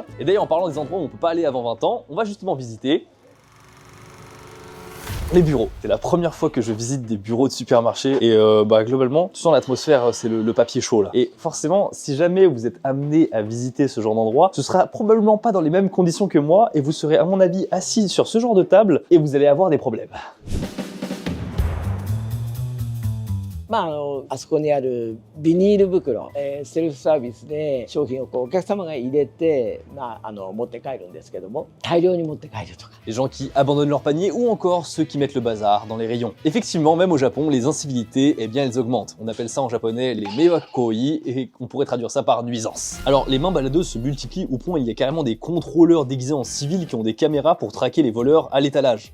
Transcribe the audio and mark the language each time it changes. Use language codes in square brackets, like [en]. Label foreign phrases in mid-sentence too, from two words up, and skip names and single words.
[fr] Et d'ailleurs, en parlant des endroits où on peut pas aller avant 20 ans, on va justement visiter les bureaux. C'est la première fois que je visite des bureaux de supermarché et globalement, tu sens l'atmosphère, c'est le papier chaud là. Et forcément, si jamais vous êtes amené à visiter ce genre d'endroit, ce sera probablement pas dans les mêmes conditions que moi et vous serez à mon avis assis sur ce genre de table et vous allez avoir des problèmes. [ja] あそこにあるビニール袋、セルフサービスで商品をお客様が入れて、持って帰るんですけども、大量に持って帰るとか。 [fr] Les gens qui abandonnent leur panier ou encore ceux qui mettent le bazar dans les rayons. Effectivement, même au Japon, les incivilités, eh bien, elles augmentent. On appelle ça en japonais les meiwakoi et on pourrait traduire ça par nuisance. Alors, les mains baladeuses se multiplient au point où il y a carrément des contrôleurs déguisés en civils qui ont des caméras pour traquer les voleurs à l'étalage.